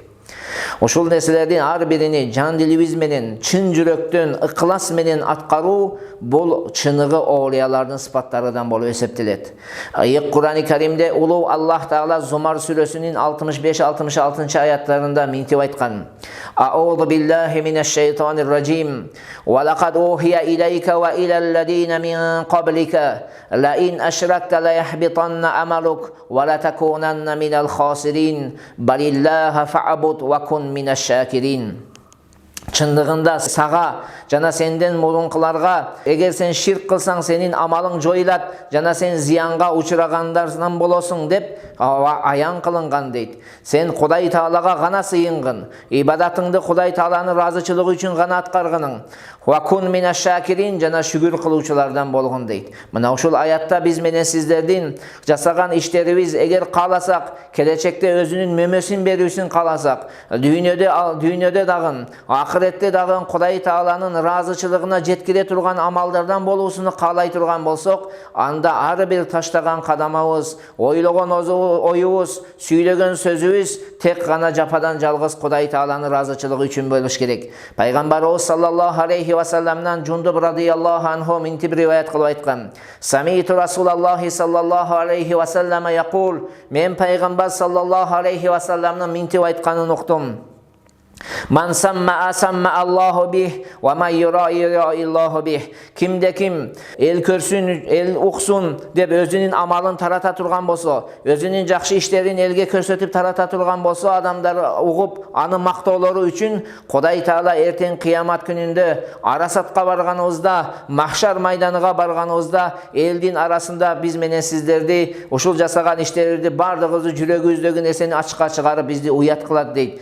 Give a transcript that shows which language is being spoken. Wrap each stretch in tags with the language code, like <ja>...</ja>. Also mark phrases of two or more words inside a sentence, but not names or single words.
<ky>Ошол нерселердин ар бирини жан дилибиз менен, чын жүрөктөн, ыклас менен аткаруу бул чыныгы оолиялардын сыпаттарынан болуп эсептелет. Кур'ан-ы Каримде улуу Аллах Таала Зумар сүрөсүнүн 65-66 аяттарында минтип айткан:</ky> <ar>أعوذ بالله من الشيطان الرجيم. ولقد أوحي إليك وإلى الذين من قبلك لئن أشركت ليحبطن عملك ولتكونن من الخاسرين. بل الله فاعبد وكن من الشاكرين.</ar> <ky>Чындыгында сага жана сенден мурункуларга эгер сен ширк кылсаң сенин амалың жоюлат жана сен зыянга учурагандардан болосуң деп аян кылынган дейт. Сен Кудай Таалага гана сыйынгын, ибадатыңды Кудай Тааланын ыраазычылыгы үчүн гана аткаргының.</ky> <ar>وكن من الشاكرين,</ar> <ky>жана шүгүр кылуучулардан болгон дейт. Мына ушул аятта биз менен сиздердин жасаган иштерибиз эгер кааласак, келечекте өзүнүн мөмөсүн берүүсүн кааласак, дүйнөдө дагы ахиретте дагы Кудай Тааланын ыраазычылыгына жеткире турган амалдардан болуусуну каалай турган болсок, анда ар бир таштаган кадамыбыз, ойлогон оюбуз, сүйлөгөн сөзүбүз тек гана жападан жалгыз Кудай Тааланын ыраазычылыгы үчүн болуш керек. Пайгамбарыбыз</ky> <ar>صلى الله عليه وسلم</ar> <ky>Жундуб</ky> <ar>رضي الله عنه</ar> <ky>минтип риваят кылып айткан:</ky> <ar>سمعت رسول الله صلى الله عليه وسلم يقول.</ar> <ky>Мен пайгамбар</ky> <ar>صلى الله عليه وسلم</ar> <ky>минтип айтканын уктум.</ky> <ar>من سمع سمع الله به ومن يرائي الله به.</ar> <ky>Кимде ким эл көрсүн, эл уксун деп өзүнүн амалын тарата турган болсо, өзүнүн жакшы иштерин элге көрсөтүп тарата турган болсо, адамдар угуп аны мактоолору үчүн Кудай Таала эртең кыямат күнүндө арасатка барганыбызда, махшар майданыга барганыбызда элдин арасында биз менен сиздерди ушул жасаган иштерди бардыгыбызды жүрөгүбүздөгү нерсени ачыкка чыгарып бизди уят кылат дейт.</ky>